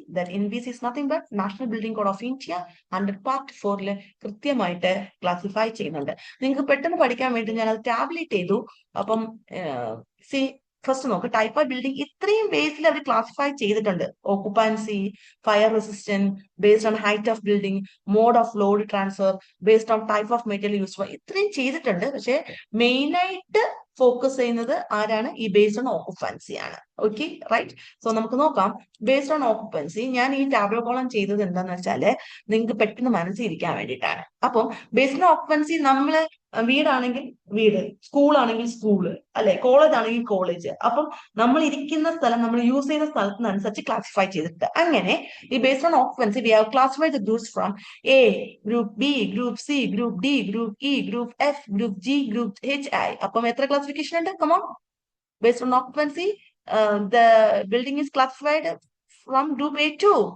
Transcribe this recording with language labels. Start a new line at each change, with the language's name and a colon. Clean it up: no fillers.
English: That NBC is nothing but National Building Code of India.
Malayalam: Under part 4 കൃത്യമായിട്ട് classify ചെയ്യുന്നുണ്ട്. നിങ്ങൾക്ക് പെട്ടെന്ന് പഠിക്കാൻ വേണ്ടി ഞാൻ അത് ടാബ്ലേറ്റ് ചെയ്തു. അപ്പം സി ഫസ്റ്റ് നോക്ക്, ടൈപ്പ് ഓഫ് ബിൽഡിംഗ് ഇത്രയും ബേസിൽ അവർ ക്ലാസിഫൈ ചെയ്തിട്ടുണ്ട്. ഓക്കുപ്പൻസി, fire resistant,
English: based on height of building, mode of load transfer, based on type of material use,
Malayalam: ഇത്രയും ചെയ്തിട്ടുണ്ട്. പക്ഷെ മെയിൻ ആയിട്ട് ഫോക്കസ് ചെയ്യുന്നത് ആരാണ്? ഈ ബേസ്ഡ് ഓൺ ഓക്കുപ്പൻസി ആണ്. Okay right. സോ നമുക്ക് നോക്കാം. ബേസ്ഡ് ഓൺ ഓക്കുപ്പൻസി, ഞാൻ ഈ ടാബ്ലോ കോളം ചെയ്തത് എന്താന്ന് വെച്ചാല് നിങ്ങൾക്ക് പെട്ടെന്ന് മനസ്സിരിക്കാൻ വേണ്ടിയിട്ടാണ്. അപ്പം ബേസ്ഡ് ഓൺ ഓക്കുപ്പൻസി നമ്മള് വീടാണെങ്കിൽ വീട്, സ്കൂൾ ആണെങ്കിൽ സ്കൂള്, അല്ലെ, കോളേജ് ആണെങ്കിൽ കോളേജ്. അപ്പം നമ്മൾ ഇരിക്കുന്ന സ്ഥലം, നമ്മൾ യൂസ് ചെയ്യുന്ന സ്ഥലത്തിനനുസരിച്ച് ക്ലാസിഫൈ ചെയ്തിട്ട് അങ്ങനെ ഈ based on ഓക്കുപ്പൻസി
English: we have classified the groups from A, group B, group C, group D, group E, group F, group G, group H,
Malayalam: I. അപ്പം എത്ര ക്ലാസിഫിക്കേഷൻ ഉണ്ട്? Come on.
English: Based on occupancy, the building is classified from group A2.